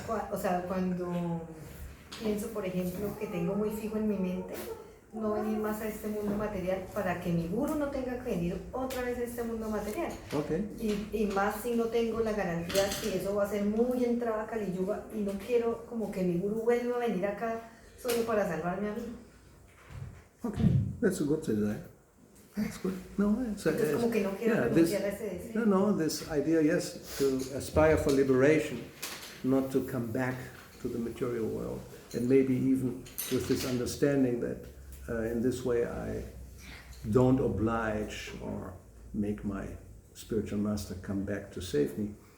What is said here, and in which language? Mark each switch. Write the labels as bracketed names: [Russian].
[Spanish] O sea, cuando pienso, por ejemplo, que tengo muy fijo en mi mente no venir más a este mundo material para que mi guru no tenga que venir otra vez a este mundo material. [English] Okay. [Spanish] Y más si no tengo la garantía que eso va a ser muy entrada a Kali Yuga y no quiero como que mi guru vuelva a venir acá solo para salvarme a mí. [English] Okay, that's a good desire. That's good. No, [Spanish] Entonces como que no quiero renunciar a ese deseo. [English] No, this idea, yes, to aspire for liberation, not to come back to the material world, and maybe even with this understanding that in this way I don't oblige or make my spiritual master come back to save me.